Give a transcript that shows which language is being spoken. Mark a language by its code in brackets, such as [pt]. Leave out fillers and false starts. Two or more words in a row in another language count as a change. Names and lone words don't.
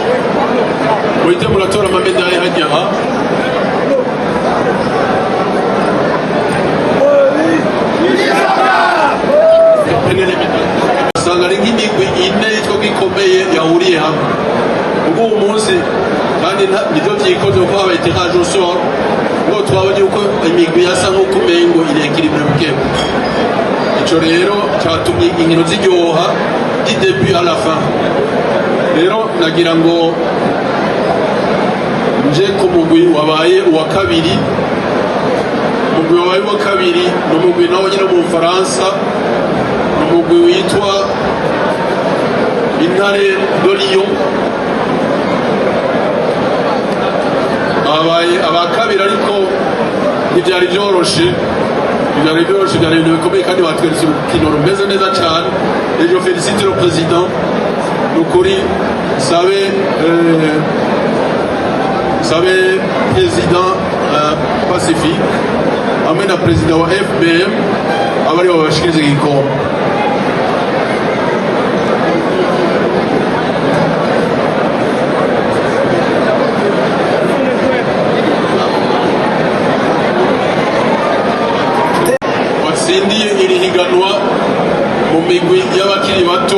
[rn] muhite muratora amamedaye hajya aha. usanga ari nk'imigwi ine yitwa ko ikomeye yahuriye hamwe ubwo uwo munsi, kandi nibyo byikoze kuko habaye [fr] tirage au sort, [rn] ngo twabonye uko imigwi yasa nk'uko umengo irekiribure bukebu. ico rero cyatumye inkino ziryoha [fr] du début à la fin. [rn] rero nagira ngo nje ku mugwi wabaye uwa kabiri. umugwi wabaye uwa kabiri ni umugwi nawo nyine mu Bufaransa, ni umugwi witwa Intare de Lyon. babaye aba kabiri, ariko ntibyari byoroshe. byari ibintu bikomeye kandi batweretse urukino rumeze neza cyane. [fr] et je félicite le président. [rn] nukuri sabe président Pacifique hamwe na président wa FBM abari babashikiriza igikombe. watsindiye iri higanwa mu migwi y'abakiri bato.